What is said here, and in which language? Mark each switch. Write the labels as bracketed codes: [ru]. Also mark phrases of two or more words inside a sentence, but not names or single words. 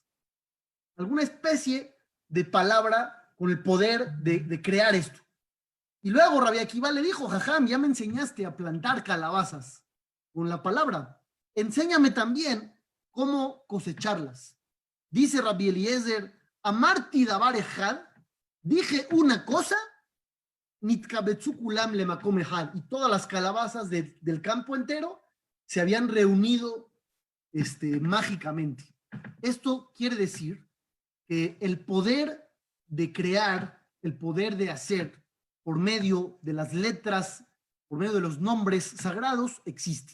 [es] Alguna especie de palabra con el poder de crear esto. Y luego Rabbi Akiva le dijo, Jajam, ya me enseñaste a plantar calabazas con la palabra. Enséñame también cómo cosecharlas. Dice Rabbi Eliezer, [he] אמרתי דבר אחד, [es] dije una cosa, [he] נתקבצו כולם למקום אחד, [es] y todas las calabazas del campo entero se habían reunido mágicamente. Esto quiere decir que el poder de crear, el poder de hacer por medio de las letras, por medio de los nombres sagrados, existe.